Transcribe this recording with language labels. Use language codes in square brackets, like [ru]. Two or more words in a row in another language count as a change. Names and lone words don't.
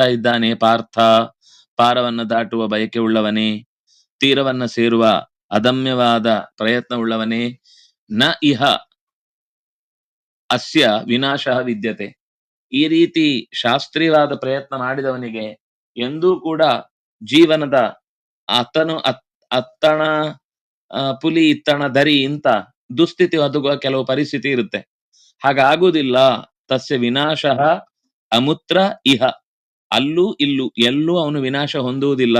[kn] ಇದ್ದಾನೆ, ಪಾರ್ಥ, ಪಾರವನ್ನ ದಾಟುವ ಬಯಕೆ ಉಳ್ಳವನೇ, ತೀರವನ್ನ ಸೇರುವ ಅದಮ್ಯವಾದ ಪ್ರಯತ್ನ ಉಳ್ಳವನೇ, [sa] ನ ಇಹ ಅಸ್ಯ ವಿನಾಶ ವಿದ್ಯತೆ. [kn] ಈ ರೀತಿ ಶಾಸ್ತ್ರೀಯವಾದ ಪ್ರಯತ್ನ ಮಾಡಿದವನಿಗೆ ಎಂದೂ ಕೂಡ ಜೀವನದ ಅತ್ತಣ ಪುಲಿ ಇತ್ತಣ ದರಿ ಇಂತ ದುಸ್ಥಿತಿ ಒದಗುವ ಕೆಲವು ಪರಿಸ್ಥಿತಿ ಇರುತ್ತೆ. ಹಾಗಾಗುವುದಿಲ್ಲ. [sa] ತಸ್ಯ ವಿನಾಶ ಅಮುತ್ರ ಇಹ, [kn] ಅಲ್ಲೂ ಇಲ್ಲೂ ಎಲ್ಲೂ ಅವನು ವಿನಾಶ ಹೊಂದುವುದಿಲ್ಲ.